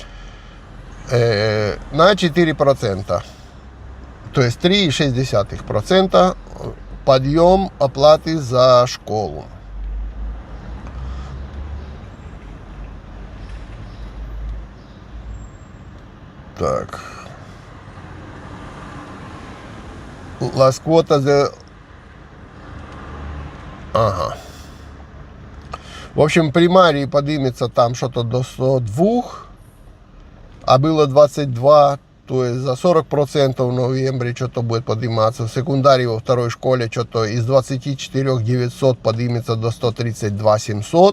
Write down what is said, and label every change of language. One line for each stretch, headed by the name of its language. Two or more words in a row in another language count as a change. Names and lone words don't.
Russian: На 4%. То есть 3,6% подъем оплаты за школу. Так.
Spanish: Las cuotas de...
Russian: Ага. В общем, примарий поднимется там что-то до 102, а было 22, то есть за 40% в ноябре что-то будет подниматься. В секундарии во второй школе что-то из 24 900 поднимется до 132 700.